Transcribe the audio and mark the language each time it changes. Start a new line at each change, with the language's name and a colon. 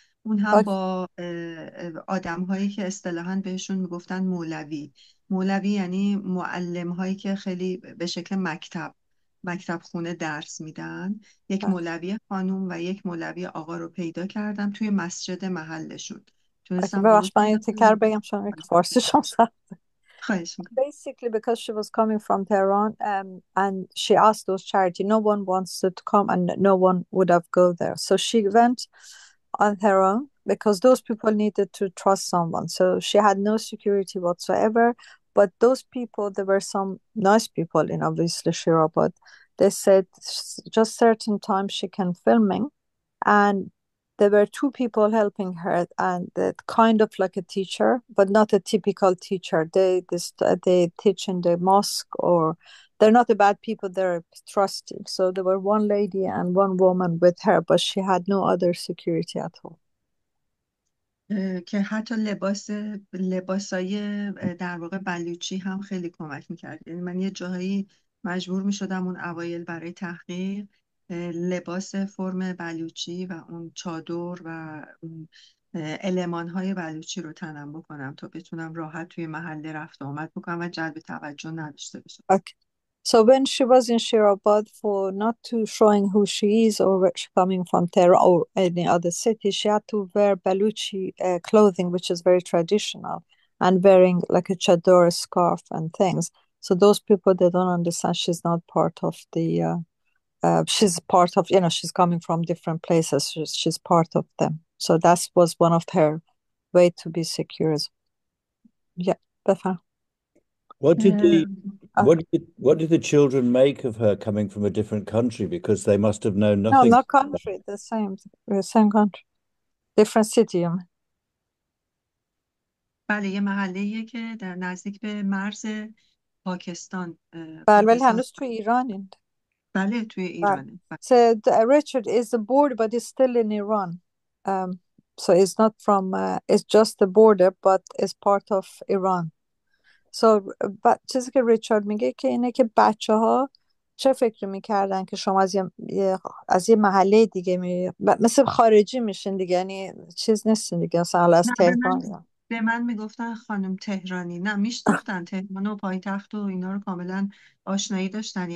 Persian: اون هم با آدم هایی که اصطلاحاً بهشون میگفتن مولوی یعنی معلم هایی که خیلی به شکل مکتب خونه درس میدن. یک مولوی خانوم و یک مولوی آقا رو پیدا کردم توی مسجد محلشون. ببخش من این تکر بگم چون که فارسیشم سخته.
English: Basically, because she was coming from Tehran, and she asked those charity, no one wants to come, and no one would have go there. So she went on her own because those people needed to trust someone. So she had no security whatsoever. But those people, there were some nice people in obviously Shira, but they said just certain times she can filming, and there were two people helping her, and kind of like a teacher, but not a typical teacher. They teach in the mosque, or they're not the bad people, they're trusted. So there were one lady and one woman with her, but she had no other security at all.
Persian: که حتی لباسای در واقع بلوچی هم خیلی کمک میکرد. یعنی من یه جاهایی مجبور میشدم اون اوایل برای تحقیق لباس فرم بلوچی و اون چادر و اون المان‌های بلوچی رو تنم بکنم تا بتونم راحت توی محله رفت و آمد بکنم و جلب توجه نداشته باشم.
English: Okay. So when she was in Shirabad, for not to showing who she is or where she's coming from, Tehran or any other city, she had to wear Baluchi clothing, which is very traditional, and wearing like a chador, scarf, and things. So those people, they don't understand she's not part of the she's part of, she's coming from different places. She's part of them. So that was one of her way to be secure as yeah,
Persian: بفهم.
English: What did the Uh, what did the children make of her coming from a different country? Because they must have known no, nothing. not country, the same country, different city.
Persian: بله، یه محله‌ایه که در نزدیک به مرز پاکستان بله ولی پاکستان هنوز تو ایرانین. بله توی بله. ایرانه. بله.
English: So Richard is the border, but it's still in Iran. So it's not from, it's just the border, but it's part of Iran.
Persian: So چیزی که ریچارد میگه که اینه که بچه ها چه فکر میکردن که شما از یه محله دیگه مثل خارجی میشین دیگه، یعنی چیز نیستین دیگه، مثلا از نه، تهران. به من میگفتن خانم تهرانی. نه، میشناختن تهران و پایتخت و اینا رو کاملا آشنایی داشتن.